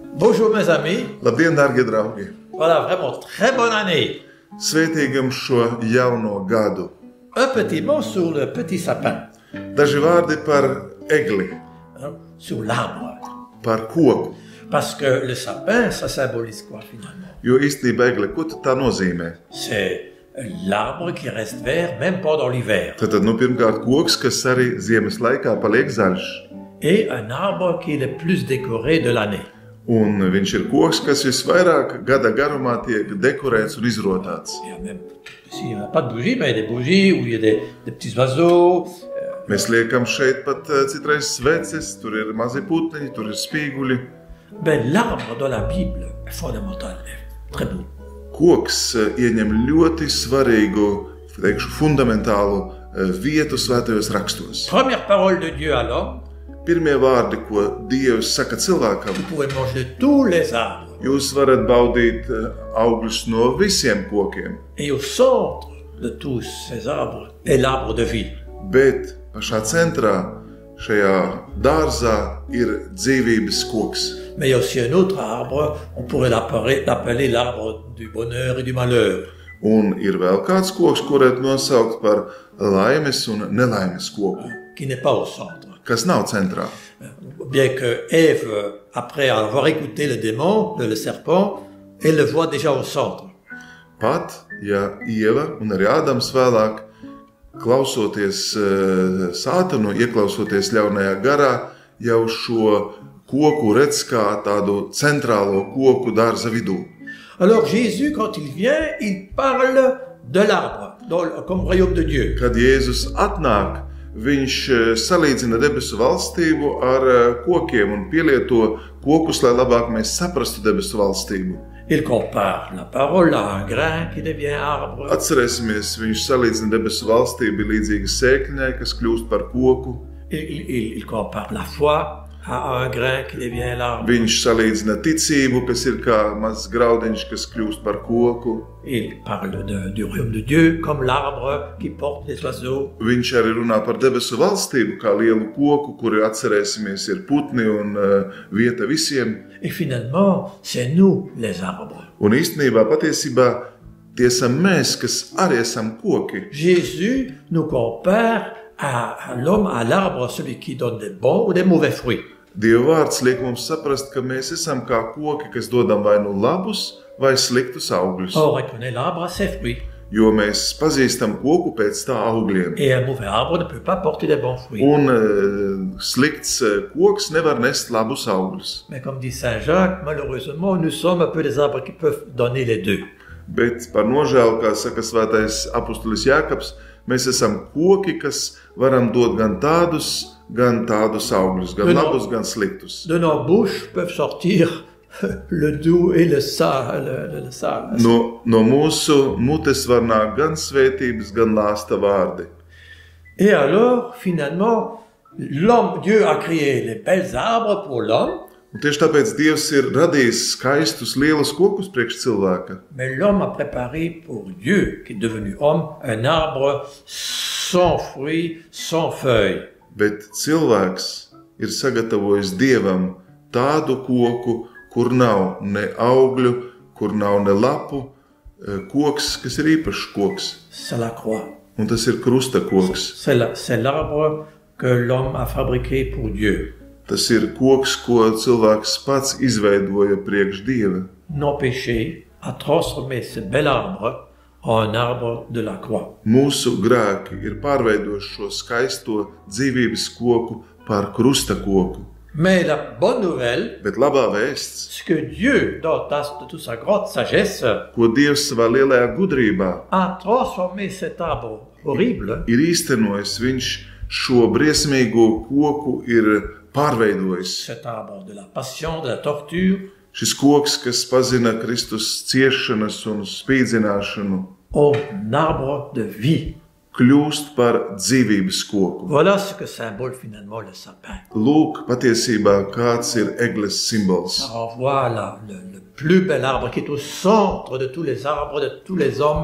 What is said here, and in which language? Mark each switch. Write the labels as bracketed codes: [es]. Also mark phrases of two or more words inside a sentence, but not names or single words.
[fr] Bonjour mes amis, [lv] Labdien, dārgie draugi! [fr] voilà vraiment très bonne année. [lv] Svētīgam šo jauno gadu! [fr] Un petit mot sur le petit sapin, [lv] Daži vārdi par egli, [fr] hein, sur l'arbre. [lv] par koku. [fr] Parce que le sapin, ça symbolise quoi finalement? [lv] Jo īstenībā egle, ko tad tā nozīmē? [fr] C'est l'arbre qui reste vert même pendant l'hiver. [lv] Tad, pirmkārt, koks, kas arī ziemas laikā paliek zaļš. [fr] Et un arbre qui est le plus décoré de l'année. [lv] Un viņš ir koks, kas visvairāk gada garumā tiek dekorēts un izrotāts. [fr] Il y a même, s'il n'y a pas de bougies, mais il y a des bougies où il y a des petits oiseaux. [lv] Mēs liekam šeit pat citreiz sveces, tur ir mazi putniņi, tur ir spīguļi. [fr] Ben, l'arbre dans la Bible est fondamental, très beau. [lv] Koks ieņem ļoti svarīgu, teikšu, fundamentālu vietu svētajos rakstos. [fr] Première parole de Dieu à l'homme, [lv] Pirmie vārdi, ko Dievs saka cilvēkam, [fr] vous pouvez manger de tous les arbres. [lv] jūs varat baudīt augļus no visiem kokiem, [fr] Et au centre de tous ces arbres est l'arbre de vie. [lv] bet pašā centrā šajā dārzā ir dzīvības koks. [fr] Mais il y a aussi un autre arbre, on pourrait l'appeler l'arbre du bonheur et du malheur. [lv] Un ir vēl kāds koks, ko varētu nosaukt par laimes un nelaimes koku, [fr] Qui n'est pas au centre. [lv] kas nav centrā. [fr] Bien que Ève, après avoir écouté le démon, le serpent, elle le voit déjà au centre. [lv] Pat, ja Ieva un arī Ādams vēlāk, klausoties sātanu, ieklausoties ļaunajā garā, jau šo koku redz kā tādu centrālo koku dārza vidū. [fr] Alors Jésus, quand il vient, il parle de l'arbre, comme royaume de Dieu. [lv] Kad Jēzus atnāk, viņš salīdzina debesu valstību ar kokiem un pielieto kokus, lai labāk mēs saprastu debesu valstību. [fr] Il compare la parole à un grain qui devient arbre. [lv] Atcerēsimies, viņš salīdzina debesu valstību līdzīgi sēkļai, kas kļūst par koku. [fr] Il compare la foi à un grain qui devient l'arbre. [lv] Viņš salīdzina ticību, kas ir kā mazs graudiņš, kas kļūst par koku. [fr] Il parle du royaume de Dieu comme l'arbre qui porte les oiseaux. [lv] Viņš arī runā par debesu valstību kā lielu koku, kuri, atcerēsimies, ir putni un vieta visiem. [fr] Et finalement, c'est nous les arbres. [lv] Un īstenībā, patiesībā, tie esam mēs, kas arī esam koki. [fr] Jésus nous compare à l'homme, à l'arbre, celui qui donne des bons ou des mauvais fruits. [lv] Dieva vārds liek mums saprast, ka mēs esam kā koki, kas dodam vai nu labus vai sliktus augļus. [fr] On reconnaît l'arbre à ses fruits. [lv] Jo mēs pazīstam koku pēc tā augļiem. [fr] Et un mauvais arbre ne peut pas porter des bons fruits. [lv] Un slikts koks nevar nest labus augļus. [fr] Mais comme dit Saint Jacques, malheureusement, nous sommes un peu des arbres qui peuvent donner les deux. [lv] Bet par nožēlu, kā saka svētais apustulis Jākabs, mēs esam koki, kas varam dot gan tādus augļus, gan labus, gan sliktus. [fr] De nos bouches peuvent sortir le doux et le sale. [lv] No mūsu mutes var nākt gan svētības, gan lāsta vārdi. [fr] Et alors, finalement, Dieu a créé les belles arbres pour l'homme, [lv] Un tieši tāpēc Dievs ir radījis skaistus, lielus kokus priekš cilvēka. [fr] mais l'homme a préparé pour Dieu, qui est devenu homme, un arbre sans fruits, sans feuilles. [lv] Bet cilvēks ir sagatavojis Dievam tādu koku, kur nav ne augļu, kur nav ne lapu, koks, kas ir īpašs koks. [fr] C'est la croix. [lv] Un tas ir krusta koks. [fr] C'est l'arbre que l'homme a fabriqué pour Dieu. [lv] Tas ir koks, ko cilvēks pats izveidoja priekš Dieva. [fr] Nos péchés a transformé ce bel arbre en un arbre de la croix. [lv] Mūsu grēki ir pārveidojuši šo skaisto dzīvības koku par krusta koku. [fr] Mais la bonne nouvelle, [lv] Bet labā vēsts, [fr] c'est que Dieu, dans toute sa grande sagesse, [lv] ko Dievs savā lielajā gudrībā [fr] a transformé cet arbre horrible [lv] ir īstenojis, viņš šo briesmīgo koku ir pārveidojis. [fr] cet arbre de la passion, de la torture, [lv] Šis koks, kas pazina Kristus ciešanas un spīdzināšanu, [fr] en arbre de vie. [lv] kļūst par dzīvības koku. [fr] Voilà ce que symbole finalement le sapin. [lv] Lūk, patiesībā kāds ir egles simbols. [fr] Ça renvoie le plus bel arbre qui est au centre de tous les arbres, de tous les hommes.